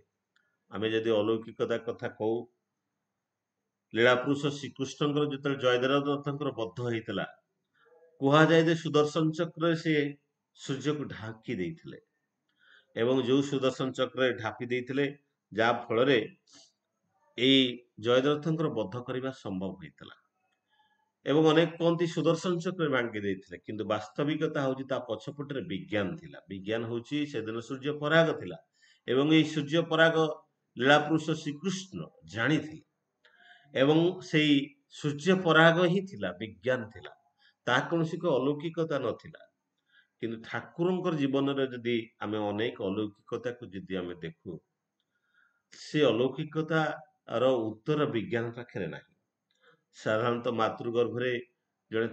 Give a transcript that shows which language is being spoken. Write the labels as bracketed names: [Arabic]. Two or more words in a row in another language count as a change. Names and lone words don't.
[Odia] ଆମେ ଯଦି ଅଲୌକିକତା କଥା କହୁ, ଲୀଳାପୁରୁଷ ଶ୍ରୀକୃଷ୍ଣଙ୍କର ଯେତେବେଳେ ଜୟଦେରଥଙ୍କର ବଦ୍ଧ ହେଇଥିଲା, କୁହାଯାଏ ଯେ ସୁଦର୍ଶନ ଚକ୍ରରେ ସେ ସୂର୍ଯ୍ୟକୁ ଢାଙ୍କି ଦେଇଥିଲେ ଏବଂ ଯୋଉ ସୁଦର୍ଶନ ଚକ୍ରରେ ଢାପି ଦେଇଥିଲେ, ଯାହା ଫଳରେ ଏଇ ଜୟଦ୍ରଥଙ୍କର ବଦ୍ଧ କରିବା ସମ୍ଭବ ହୋଇଥିଲା। ଏବଂ ଅନେକ କହନ୍ତି ସୁଦର୍ଶନ ଚକ୍ରରେ ଭାଙ୍ଗି ଦେଇଥିଲେ, କିନ୍ତୁ ବାସ୍ତବିକତା ହଉଛି ତା ପଛପଟରେ ବିଜ୍ଞାନ ଥିଲା। ବିଜ୍ଞାନ ହଉଛି ସେଦିନ ସୂର୍ଯ୍ୟ ପରାଗ ଥିଲା ଏବଂ ଏଇ ସୂର୍ଯ୍ୟ ପରାଗ ଲୀଳା ପୁରୁଷ ଶ୍ରୀକୃଷ୍ଣ ଜାଣି ଏବଂ ସେଇ ସୂର୍ଯ୍ୟ ପରାଗ ହିଁ ଥିଲା ବିଜ୍ଞାନ ଥିଲା ତା କୌଣ ଅଲୌକିକତା ନଥିଲା କିନ୍ତୁ ଠାକୁରଙ୍କର ଜୀବନ ରେ ଯଦି ଆମେ ଅନେକ ଅଲୌକିକତା କୁ ଯଦି ଆମେ ଦେଖୁ ସେ ଅଲୌକିକତା ର ଉତ୍ତର ବିଜ୍ଞାନ ପାଖରେ ନାହିଁ ସାଧାରଣତଃ ମାତୃଗର୍ଭରେ ଜଡ଼େ